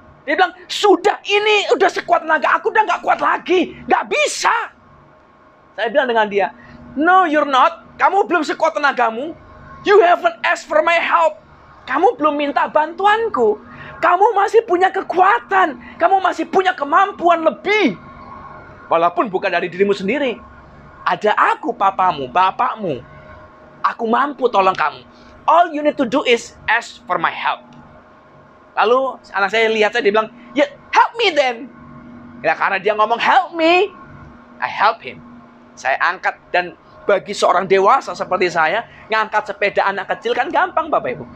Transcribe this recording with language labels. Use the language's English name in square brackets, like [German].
[Indonesian] Dia bilang, sudah, ini udah sekuat tenaga, aku udah nggak kuat lagi, nggak bisa. Saya bilang dengan dia, [English] no, you're not. [Indonesian] Kamu belum sekuat tenagamu. [English] You haven't asked for my help. [Indonesian] Kamu belum minta bantuanku. Kamu masih punya kekuatan. Kamu masih punya kemampuan lebih. Walaupun bukan dari dirimu sendiri. Ada aku, papamu, bapakmu. Aku mampu tolong kamu. [English] All you need to do is ask for my help. [Indonesian] Lalu anak saya lihat saya, dia bilang, ya [English] help me then. [Indonesian] Ya, karena dia ngomong [English] help me, I help him. [Indonesian] Saya angkat, dan bagi seorang dewasa seperti saya, ngangkat sepeda anak kecil kan gampang, Bapak Ibu.